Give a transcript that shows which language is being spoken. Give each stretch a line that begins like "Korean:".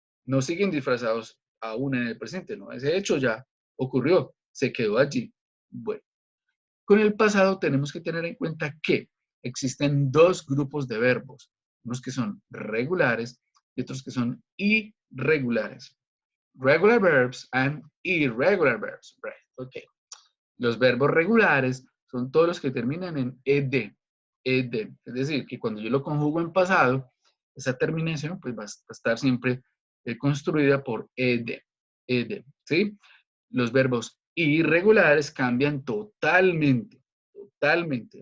Spanish: No siguen disfrazados aún en el presente, ¿no? Ese hecho ya ocurrió, se quedó allí. Bueno, con el pasado tenemos que tener en cuenta que existen dos grupos de verbos, unos que son regulares y otros que son irregulares.
English: Regular verbs and irregular verbs. Right. Okay.
Spanish: Los verbos regulares son todos los que terminan en ed. Ed. Es decir, que cuando yo lo conjugo en pasado, esa terminación pues va a estar siempre construida por ed. Ed. ¿Sí? Los verbos irregulares cambian totalmente. Totalmente.